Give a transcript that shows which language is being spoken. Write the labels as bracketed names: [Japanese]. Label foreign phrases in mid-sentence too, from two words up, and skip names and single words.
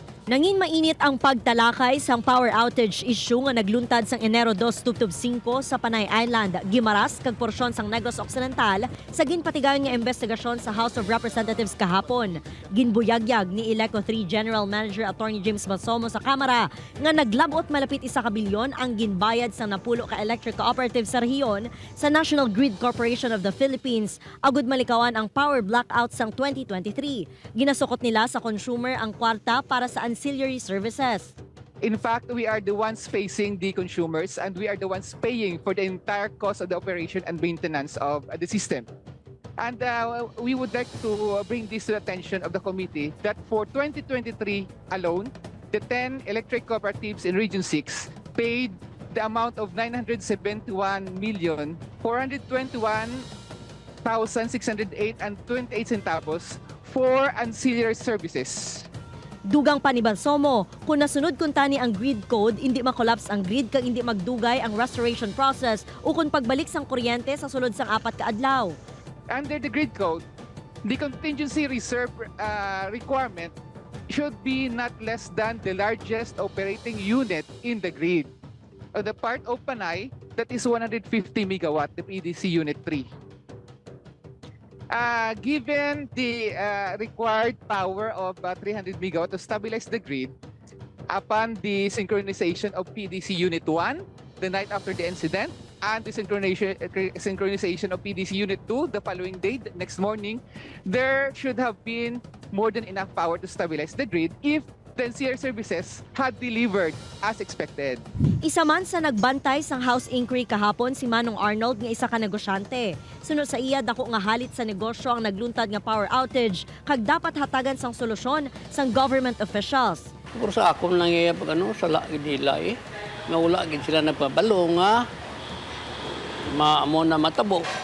[Hiligaynon] Nangin mainit ang pagtalakay sang [English] power outage issue [Hiligaynon] nga nagluntad sang Enero 2, 2025 sa Panay Island, Guimaras, kag porsyon sang Negros Occidental sa ginpatigayon nga investigasyon sa House of Representatives kahapon. Ginbuyagyag ni Ileco 3 General Manager Attorney James Basomo sa Kamara nga naglabot malapit 1 bilyon ang ginbayad sa napulo ka electric cooperatives sa rehiyon sa National Grid Corporation of the Philippines agud malikawan ang [English] power blackout [Hiligaynon] sang 2023. Ginasukot nila sa consumer ang kwarta para sa [English] ancillary services. In fact, we are the ones facing the consumers and we are the ones paying for the entire cost of the operation and maintenance of the system. And we would like to bring this to the attention of the committee that for 2023 alone, the 10 electric cooperatives in Region 6 paid the amount of 971,421,608.28 for ancillary services. [Hiligaynon] Dugang pa ni Balsomo, kung nasunod kun tani ang [English] grid code, [Hiligaynon] hindi makollaps ang grid kag hindi magdugay ang [English] restoration process [Hiligaynon] o kung pagbalik sang kuryente sa sulod sang 4 ka adlaw. [English] Under the grid code, the contingency reserve requirement should be not less than the largest operating unit in the grid. The part of Panay, that is 150 megawatt, the PDC Unit 3. Given the required power of 300 megawatt to stabilize the grid, upon the synchronization of PDC Unit 1 the night after the incident, and the synchronization of PDC Unit 2 the following day, the next morning, there should have been more than enough power to stabilize the grid if the ancillary services had delivered as expected. [Hiligaynon] Isa man sa nagbantay sang House Inquiry kahapon si Manong Arnold nga isa ka negosyante. Sunod sa iya dako nga halit sa negosyo ang nagluntad nga power outage kag dapat hatagan sang solusyon sang [English] government officials. [Hiligaynon] Siguro sa akong nangyayab sa lagi nila nga wala gid sila nagpabalo nga maamo na matabo.